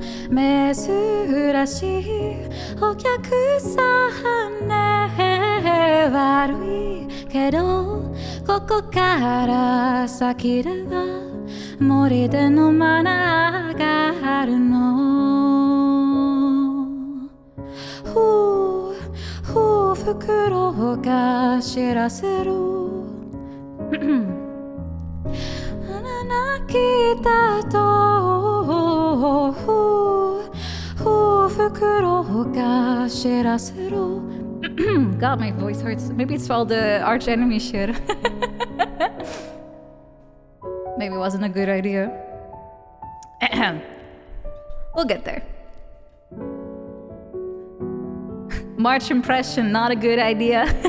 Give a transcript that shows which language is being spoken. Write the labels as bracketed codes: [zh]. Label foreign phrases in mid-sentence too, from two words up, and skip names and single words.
[ja] 珍しいお客さんね 悪いけど ここから先では森でのマナがあるの梟が知らせる Nakita と梟が知らせる. [en] God, my voice hurts. Maybe it's all the arch enemy shit. Maybe it wasn't a good idea. We'll get there. March impression, not a good idea.